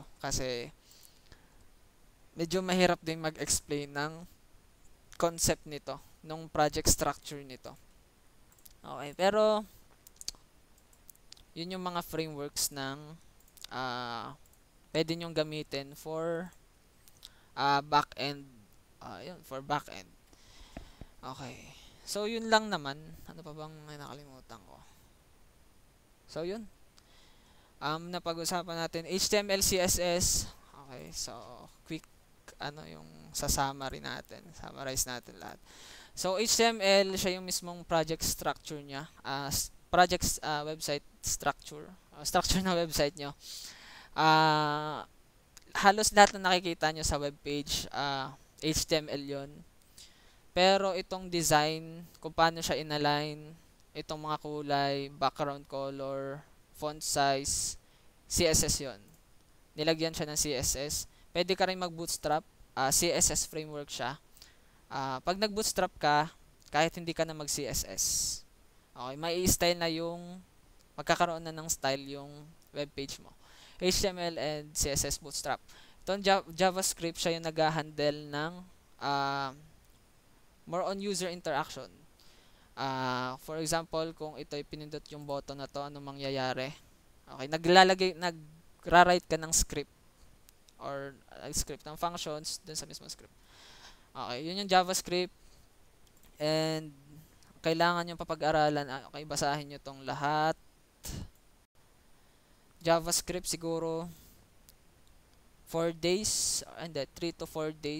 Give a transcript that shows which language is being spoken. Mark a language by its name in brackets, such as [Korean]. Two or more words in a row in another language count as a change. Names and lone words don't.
[Filipino] Kasi medyo mahirap din mag-explain ng concept nito, nung [English] project structure [Filipino] nito. Okay, pero Yun yung mga frameworks ng pwede nyong gamitin [English] for back-end. [Filipino] Yun, [English] for back-end. [Filipino] Okay. So, yun lang naman. Ano pa bang nakalimutan ko? So, yun. Napag-usapan natin HTML, CSS. Okay. [English] So, quick, [Filipino] yung sa summary natin. Summarize natin lahat. So, HTML, siya yung mismong [English] project structure [Filipino] niya. [English] Website structure. [Filipino] Structure ng website nyo. Halos lahat na nakikita nyo sa webpage, HTML yon. Pero itong design, kung paano siya inalign, itong mga kulay, [English] background color, font size, [Filipino] CSS yon. Nilagyan siya ng CSS. Pwede ka rin mag-bootstrap. CSS framework siya. Pag nag-bootstrap ka, kahit hindi ka na mag-CSS, okay, may style na yung, magkakaroon na ng style yung webpage mo. [English] HTML and CSS bootstrap. [Filipino] Itong JavaScript, siya yung nag-handle ng [English] more on user interaction. For example, [Filipino] kung ito'y pinindot yung button na to, anong mangyayari? Okay, nagra-write ka ng [English] script or script [Filipino] ng functions dun sa mismong script. Okay, yun yung JavaScript, and kailangan yung papag-aralan. Okay, basahin nyo tong lahat. JavaScript siguro [English] 4 days, [Filipino] hindi, [English] 3 to 4 days.